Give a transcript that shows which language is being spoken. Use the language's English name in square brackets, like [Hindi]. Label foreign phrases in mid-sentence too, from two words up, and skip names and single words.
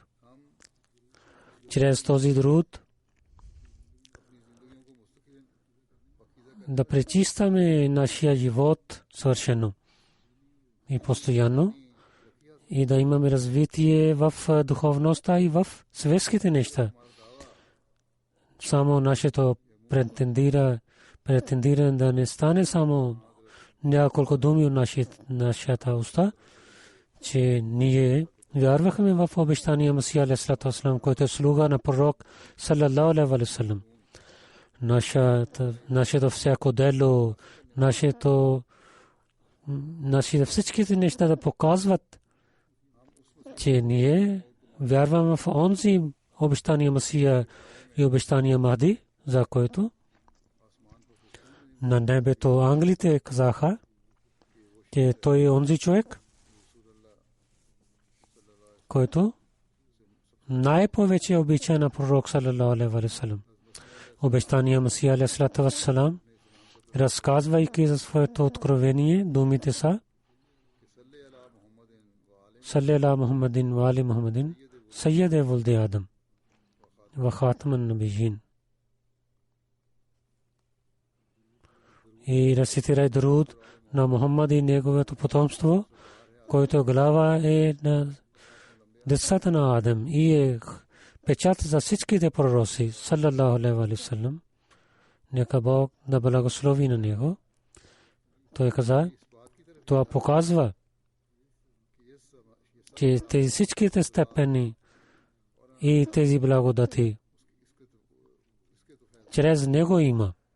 [Bulgarian] Чрез този дуруд да пречистваме нашия живот съвършено и постоянно, и да имаме развитие в духовността и в светските неща. Само нашето претендиране да не стане само няколко думи от нашата уста, че ние вярвахме в обещания Месия [Arabic] عليه السلام, [Bulgarian] който е слуга на пророк [Arabic] صلى الله عليه وسلم. [Bulgarian] Нашето всяко дело, нашите всичките неща да показват, че ние вярваме в онзи обещания Месия и обещания Махди, за който на небето ангелите казаха, че той е онзи човек, който най-повече обича на пророк [Arabic] صلى الله عليه وسلم. [Bulgarian] Обещания Месия [Arabic] عليه السلام [Bulgarian] разказвайки за своето откровение, думите са [Arabic] صل على محمد وآل محمد سيد ولد آدم وخاتم النبيين. [Bulgarian] И рецитирай дуруд на Мухаммад и неговото потомство, който глава е на децата на Адам и е печат за всичките пророци, [Arabic] صلى الله عليه وسلم. [Bulgarian] Нека Бог да благослови на него. Той каза, това показва, че тези всичките степени и тези благодати чрез него има.